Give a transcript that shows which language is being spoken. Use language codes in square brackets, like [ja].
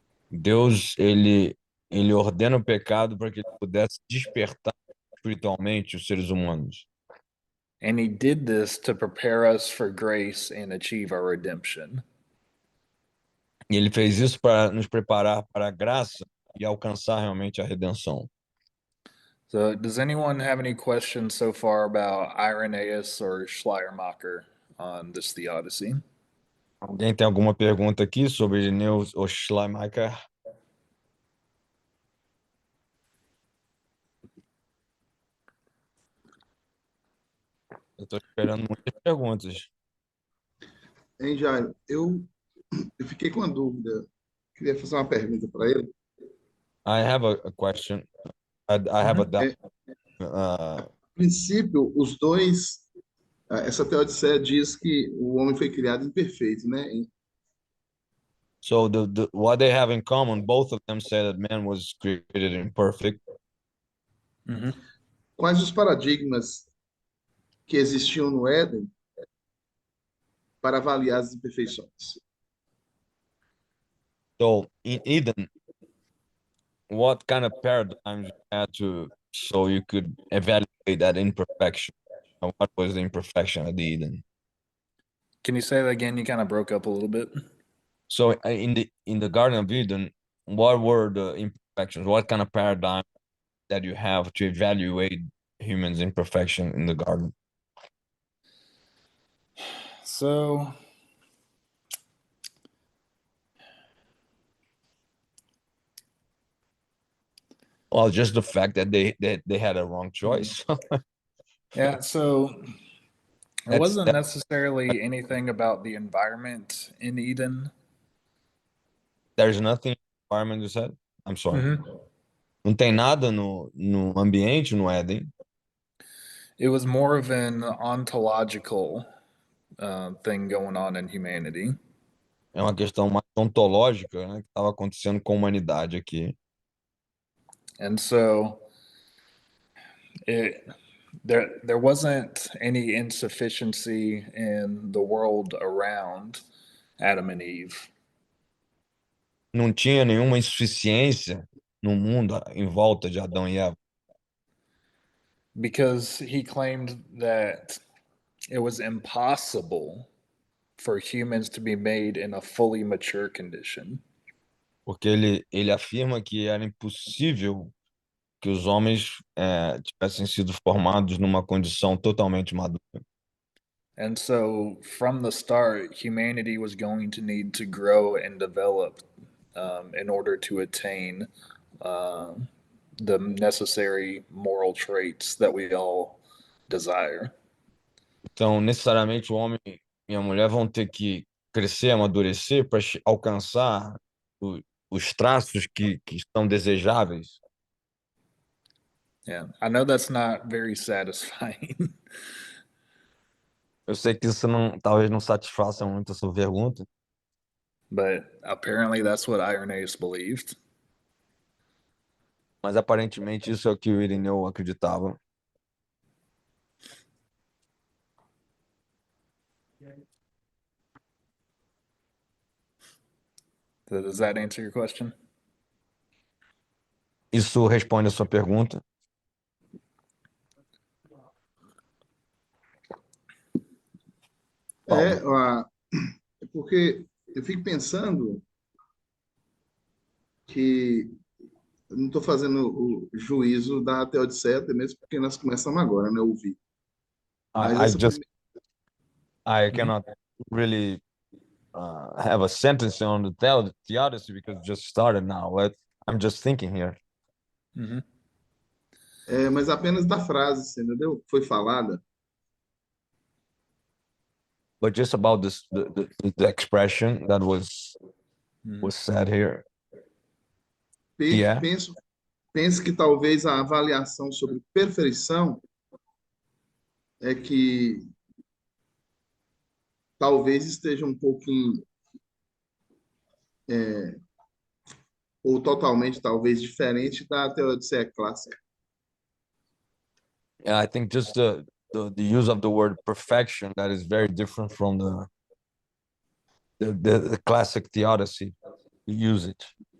[pt] Deus, ele ordena o pecado para que ele pudesse despertar espiritualmente os seres humanos. [en] And he did this to prepare us for grace and achieve our redemption. [pt] E ele fez isso para nos preparar para a graça e alcançar realmente a redenção. [en] So, does anyone have any questions so far about Irenaeus or Schleiermacher on this theodicy? [pt] Alguém tem alguma pergunta aqui sobre Ireneu ou Schleiermacher? Eu estou esperando muitas perguntas. Hein, Jairo? Eu fiquei com uma dúvida. Queria fazer uma pergunta para ele. [en] I have a question. I have a doubt. [pt] É, a princípio, os dois, essa teodia diz que o homem foi criado imperfeito, né? [en] So what they have in common, both of them say that man was created imperfect. Mm-hmm. [pt] Quais os paradigmas que existiam no Éden para avaliar as imperfeições? [en] So in Eden, what kind of paradigms you had to so you could evaluate that imperfection? And what was the imperfection of the Eden? Can you say that again? You kind of broke up a little bit. So in the Garden of Eden, what were the imperfections? What kind of paradigm that you have to evaluate humans' imperfection in the garden? So, Well, just the fact that they had a wrong choice. yeah, so it That's wasn't that. necessarily anything about the environment in Eden. There's nothing in the environment you said. I'm sorry. Mm-hmm. [pt] Não tem nada no ambiente no Éden. [en] It was more of an ontological thing going on in humanity. [pt] É uma questão mais ontológica, né, que estava acontecendo com a humanidade aqui. [en] And so it there wasn't any insufficiency in the world around Adam and Eve. [pt] Não tinha nenhuma insuficiência no mundo em volta de Adão e Eva, [en] Because he claimed that it was impossible for humans to be made in a fully mature condition. [pt] porque ele afirma que era impossível que os homens tivessem sido formados numa condição totalmente madura. [en] And so, from the start, humanity was going to need to grow and develop in order to attain uh, the necessary moral traits that we all desire. [pt] Então, necessariamente, o homem e a mulher vão ter que crescer, amadurecer para alcançar o, os traços que são desejáveis. [en] Yeah, I know that's not very satisfying, [pt] Eu sei que isso não, talvez não satisfaça muito a sua pergunta, [en] but apparently that's what Irenaeus believed. [pt] mas aparentemente isso é o que o Irineu acreditava. [en] So does that answer your question? [pt] Isso responde a sua pergunta? Paulo. É porque eu fico pensando que eu não estou fazendo o juízo da Teodiceia, até mesmo porque nós começamos agora, né, ouvir. Mas [en] I [pt] essa [en] just [pt] primeira... [en] I cannot really have a sentence on the theodicy because it just started now. I'm just thinking here. Mhm. [pt] Mas apenas da frase, você entendeu? Foi falada. [en] But just about this, the expression that was Mhm. said here. Yeah. [pt] Penso que talvez a avaliação sobre perfeição é que talvez esteja um pouquinho, ou totalmente, talvez, diferente da teoria clássica. [en] Yeah, I think just the use of the word perfection that is very different from the classic theodicy usage.